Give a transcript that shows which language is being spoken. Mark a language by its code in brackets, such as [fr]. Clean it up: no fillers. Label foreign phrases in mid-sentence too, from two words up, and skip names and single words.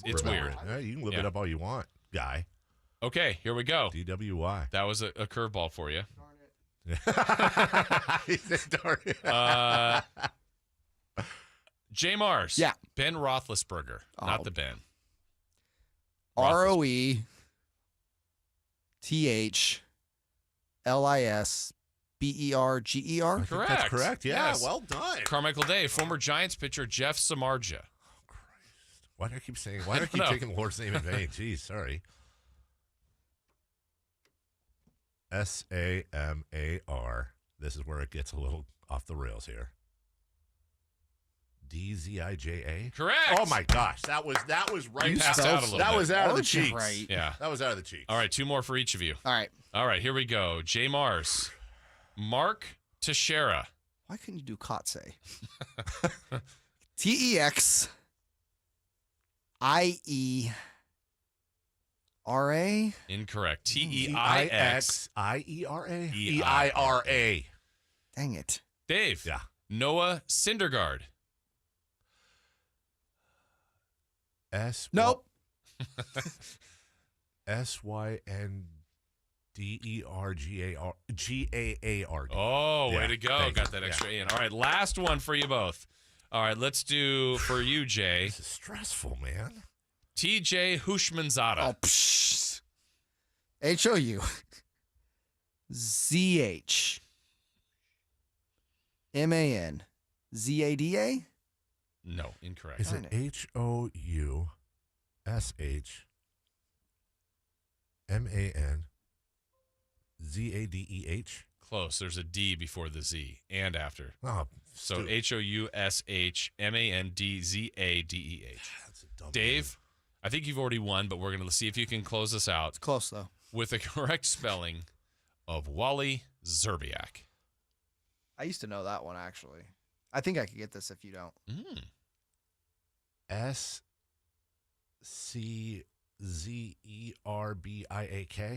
[en] remember weird. it. Yeah, you can look Yeah. it up all you want, guy. Okay, here we go. D-W-Y. That was a curveball for you. He said darn it. Jay Mars. Yeah. Ben Roethlisberger. Not Oh. the Ben. R-O-E-T-H-L-I-S-B-E-R-G-E-R. I think Correct. That's correct. Yeah, Yes. well done. Carmichael Dave. Former Giants pitcher Jeff Samardzija. Why do I keep saying? Why do I don't keep know. taking the Lord's name in vain? Jeez, sorry. S-A-M-A-R. This is where it gets a little off the rails here. D-Z-I-J-A. Correct. Oh my gosh, that was right. You passed out a little That bit. was out of the Aren't you cheeks. right? Yeah. That was out of the cheeks. All right, two more for each of you. All right. All right, here we go. Jay Mars. Mark Teixeira. Why couldn't you do Kotze? T-E-X-I-E-R-A. Incorrect. T-E-I-X. I-E-R-A? E-I-R-A. Dang it. Dave. Yeah. Noah Syndergaard. S. Nope. S-Y-N-D-E-R-G-A-R-G-A-A-R-D. Oh, way Yeah, to go. thank Got you. that extra Yeah. A in. All right, last one for you both. All right, let's do for you, Jay. This is stressful, man. TJ Hushmanzada. Oh, psh. H-O-U. Z-H. M-A-N-Z-A-D-A? No, incorrect. Is it H-O-U-S-H-M-A-N-Z-A-D-E-H? Close. There's a D before the Z and after. Oh, So stupid. H-O-U-S-H-M-A-N-D-Z-A-D-E-H. That's a dumb Dave, I think you've already won, but we're going to see if you can close this out Close, though. with the correct spelling of Wally Zerbiak. I used to know that one, actually. I think I could get this if you don't. S-C-Z-E-R-B-I-A-K?